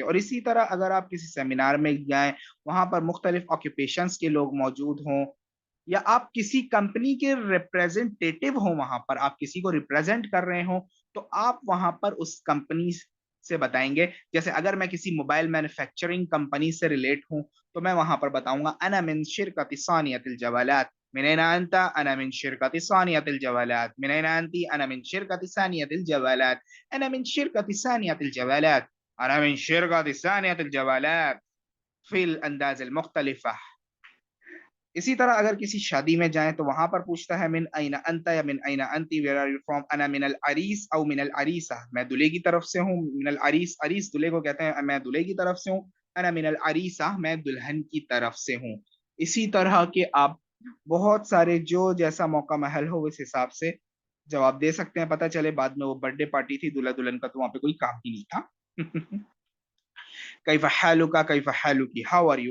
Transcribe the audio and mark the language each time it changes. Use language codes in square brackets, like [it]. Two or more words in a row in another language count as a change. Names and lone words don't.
[ur] اور اسی طرح اگر آپ کسی سیمینار میں جائیں، وہاں پر مختلف آکوپیشنز کے لوگ موجود ہوں، یا آپ کسی کمپنی کے ریپریزنٹیٹیو ہوں، وہاں پر آپ کسی کو ریپریزنٹ کر رہے ہوں، تو آپ وہاں پر اس کمپنی سے بتائیں گے۔ جیسے اگر میں کسی [en] mobile manufacturing company [ur] سے ریلیٹ ہوں تو میں وہاں پر بتاؤں گا [ar] انا من شرکت ثانیۃ الجوالات۔ من این انت؟ انا من شرکت ثانیۃ الجوالات۔ من این انتی؟ انا من شرکت ثانیۃ الجوالات۔ انا من شرکت ثانیۃ الجوالات۔ انا من شرکت ثانیۃ الجوالات، فی الانداز المختلفہ۔ [ur] اسی طرح اگر کسی شادی میں جائیں تو وہاں پر پوچھتا ہے [ar] من این انت [ur] یا [ar] من این انتی، [en] where are you from? [ar] انا من العریس او من العریسہ، [ur] میں دلہے کی طرف سے ہوں۔ [ar] من العریس، [ur] عریس دلہے کو کہتے ہیں، میں دلہے کی طرف سے ہوں۔ [ar] انا من العریسہ، [ur] میں دلہن کی طرف سے ہوں۔ اسی طرح کے آپ بہت سارے جو جیسا موقع محل ہو اس حساب سے جواب دے سکتے ہیں۔ پتہ چلے بعد میں وہ [en] birthday party [ur] تھی دلہا دلہن کا تو وہاں پہ کوئی کام ہی نہیں تھا۔ [ar] کیف حالک، کیف حالکی، [en] how are you?